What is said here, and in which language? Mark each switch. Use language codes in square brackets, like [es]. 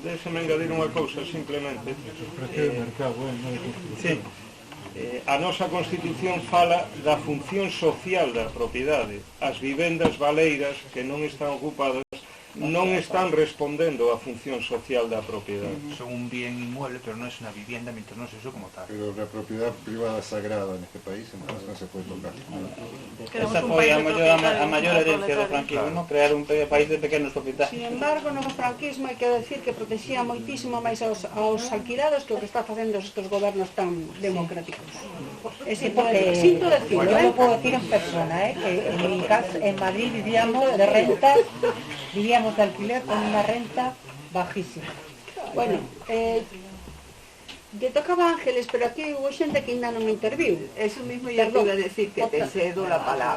[gl] Déxame engadir unha cousa, simplemente. Sí. A nosa Constitución fala da función social da propiedade. As vivendas baleiras que non están ocupadas non están respondendo á función social da propiedade. [es] Son un bien inmueble, pero no es una vivienda mientras no se usa como tal. Pero la propiedad privada es sagrada en este país, entonces no se puede tocar. [gl] Esa foi a maior herencia do franquismo, ¿no? Crear un país de pequenos propietarios. Sin embargo, no franquismo hai que decir que protexía moitísimo máis aos alquilados que o que está facendo estes gobernos tan democráticos. [es] Sí, porque [gl] sinto [es] decirlo, yo lo puedo decir en persona, que en mi casa, en Madrid vivíamos de renta, vivíamos de alquiler con una renta bajísima. [gl] Bueno, lle tocaba Ángeles, pero aquí hubo xente que ainda non me interviu. [es] Eso mismo yo te iba a decir, que te cedo la palabra.